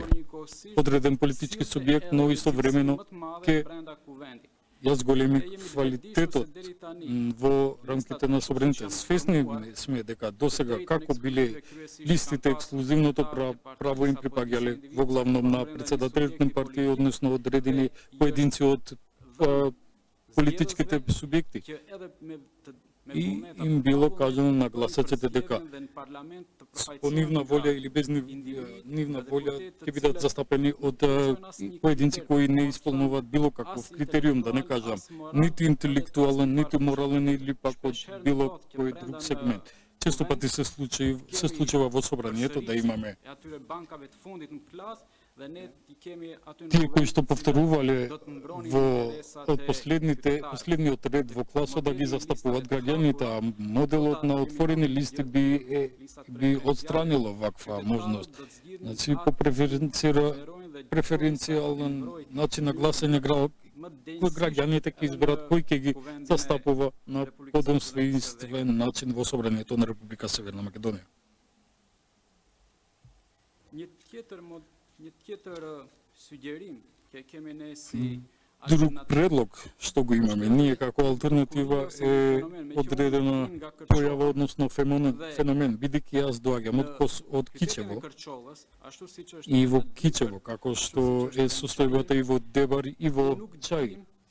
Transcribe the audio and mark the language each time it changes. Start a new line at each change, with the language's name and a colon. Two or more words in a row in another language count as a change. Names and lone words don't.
Macedonian: Одреден политички субјект, но истовремено ќе
Albanian: brenda kuvendit.
Macedonian: ја зголеми квалитетот во рамките на собраните. Свесни сме дека досега како биле листите ексклузивното право им припаѓале во главном на председателите на партии, односно одредени поединци од политичките субјекти.
Albanian: Që edhe me
Macedonian: И им било кажано на гласачите дека по нивна волја или без нивна волја ќе бидат застапени од поединци кои не исполнуваат било каков критериум, да не кажам, ниту интелектуален, ниту морален или пак од било кој друг сегмент. Често пати се случува во собранието да имаме
Albanian: atyre bankave të fundit në klasë dhe ne i kemi aty në
Macedonian: тие кои што повторувале
Albanian: do të mbronin
Macedonian: во
Albanian: interesat
Macedonian: од последниот ред во класот да ги застапуваат граѓаните, а моделот на отворени листи би отстранило ваква можност. Значи по преференцијален начин на гласање кој граѓаните ќе изберат кој ќе ги застапува на подостоинствен начин во собранието на Република Северна Македонија.
Albanian: Një tjetër sugjerim që kemi ne si
Macedonian: Друг предлог што го имаме ние како алтернатива е одредена појава, односно феномен, бидејќи јас доаѓам од Кичево и во Кичево, како што е состојбата и во Дебар и во Чај.